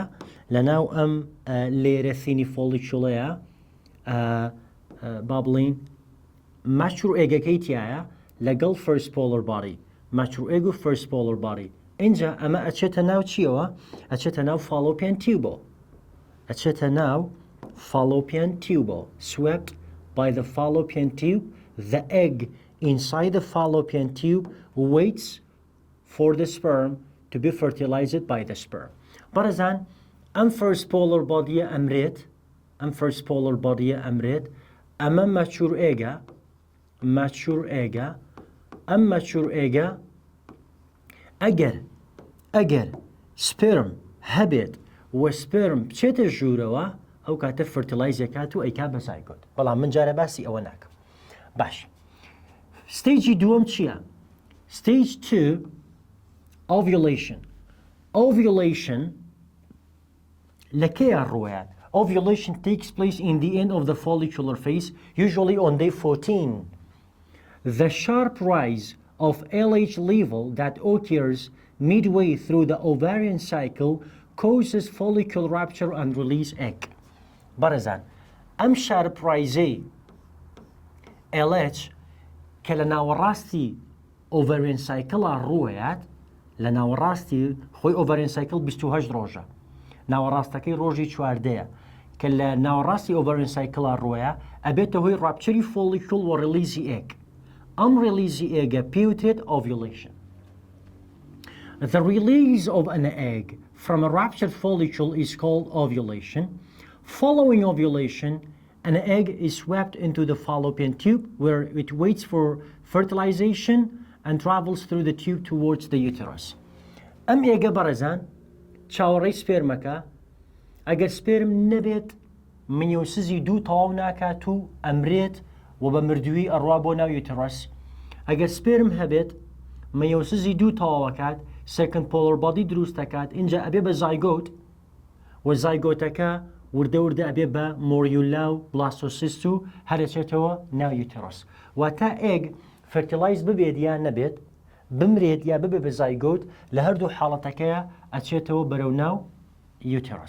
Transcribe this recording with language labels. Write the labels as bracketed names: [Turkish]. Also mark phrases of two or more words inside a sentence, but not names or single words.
[Central Kurdish] لەناو ئەم لێرە ثینی فۆلیکولەیە با بڵین [English] mature egg [Central Kurdish] تایە لەگەڵ [English] first polar body, mature egg [Central Kurdish] و [English] first polar body. [Central Kurdish] اینجا ئەمە ئەچێتە ناو چیەوە؟ ئەچێتە ناو [English] fallopian tube, [Central Kurdish] ئەچێتە ناو [English] fallopian tube. Swept by the fallopian tube, the egg inside the fallopian tube waits for the sperm to be fertilized by the sperm. [Central Kurdish] بەڕێزان ئەم [English] first polar body [Central Kurdish] ە ئەمرێت، ئەم [English] first polar body [Central Kurdish] ە ئەمرێت، ئەمە [English] mature egg, mature egg, [Central Kurdish] ئەم [English] mature egg [Central Kurdish] ئەگەر sperm هەبێت و sperm بچێتە ژوورەوە ئەو کاتە فرتیلایزەکات و ئەیکا بە زایگۆت. بەڵام من جارە باسی ئەوە ناکەم. باش ستیجی دووەم چییە؟ [English] Stage 2 ovulation. [Central Kurdish] Ovulation لەکەیە ڕوایات؟ [English] Ovulation takes place in the end of the follicular phase, usually on day 14. The sharp rise of LH level that occurs midway through the ovarian cycle causes follicle rupture and release egg. [Central Kurdish] بەڕێزان ئەم شارپڕایزەی LH کە لە ناوەڕاستی [English] ovarian cycle [Central Kurdish] ڕووەیات لە ناوەڕاستی خۆی [English] ovarian cycle [Central Kurdish] 28 ڕۆژە ناوەڕاستەکەی ڕۆژی چواردەیە کە لە ناوەڕاستی [English] ovarian cycle [Central Kurdish] ڕووەیە ئەبێتە هۆی ڕابچەری فۆلیکول و ڕلیزی ئێگ ئەم ڕلیزی ئێگە پێوترێت ovulation. [English] The release of an egg from a ruptured follicle is called ovulation. Following ovulation, an egg is swept into the fallopian tube where it waits for fertilization and travels through the tube towards the uterus. [Central Kurdish] ئەم ئێگە بەڕێزان چاوەڕێی سپێرمەکە ئەگەر سپێرم نەبێت منیۆسزی دوو تەواو ناکات و ئەمرێت و بە مردووی ئەڕوا بۆ ناو یوترس ئەگەر سپێرم هەبێت منیۆسزی دوو تەواوەکات [English] second polar body [Central Kurdish] دروست دەکات اینجا ئەبێ بە زایگۆت و زایگۆتەکە وردە وردە ئەبێ بە مۆریولا و بلاستۆسیست و هەرەچێتەوە ناو یوترس واتە ئێگ فەرتیلایز ببێت یان نەبێت بمرێت یا ببێ بە زایگۆت لە هەردوو حاڵەتەکەیە ئەچێتەوە بەرەو ناو یوترس.